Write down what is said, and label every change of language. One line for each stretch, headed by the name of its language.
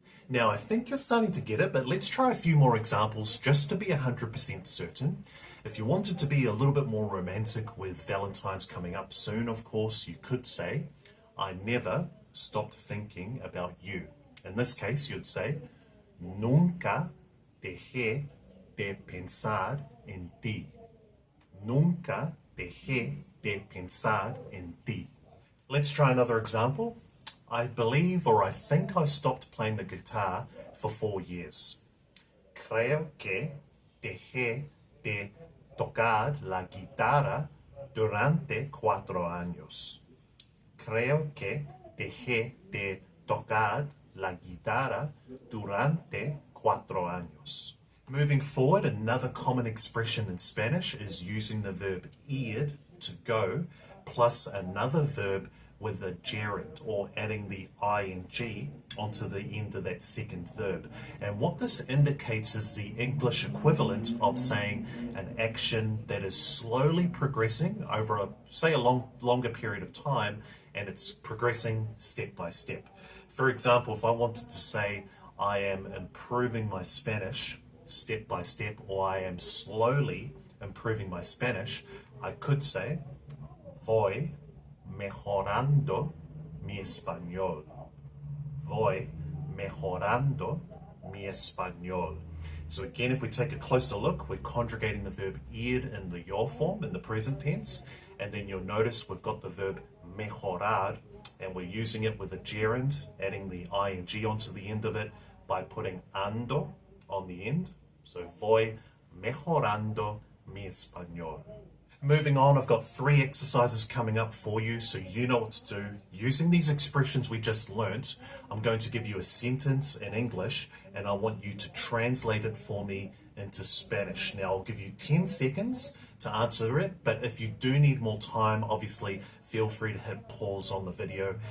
English: Now, I think you're starting to get it, but let's try a few more examples just to be 100% certain. If you wanted to be a little bit more romantic with Valentine's coming up soon, of course, you could say, I never stopped thinking about you. In this case, you'd say, nunca
Spanish: dejé de pensar en ti. Nunca dejé de pensar en ti.
English: Let's try another example. I believe or I think I stopped playing the guitar for 4 years.
Spanish: Creo que dejé de tocar la guitarra durante 4 años. Creo que dejé de tocar la guitarra durante 4 años.
English: Moving forward, another common expression in Spanish is using the verb ir, to go, plus another verb with a gerund, or adding the ing onto the end of that second verb. And what this indicates is the English equivalent of saying an action that is slowly progressing over a longer period of time, and it's progressing step by step. For example, if I wanted to say I am improving my Spanish step by step, or I am slowly improving my Spanish, I could say
Spanish: voy mejorando mi español. Voy mejorando mi español.
English: So again, if we take a closer look, we're conjugating the verb ir in the yo form in the present tense, and then you'll notice we've got the verb mejorar, and we're using it with a gerund, adding the ing onto the end of it by putting ando on the end.
Spanish: So voy mejorando mi español.
English: Moving on, I've got 3 exercises coming up for you, so you know what to do. Using these expressions we just learnt, I'm going to give you a sentence in English, and I want you to translate it for me into Spanish. Now, I'll give you 10 seconds to answer it, but if you do need more time, obviously feel free to hit pause on the video.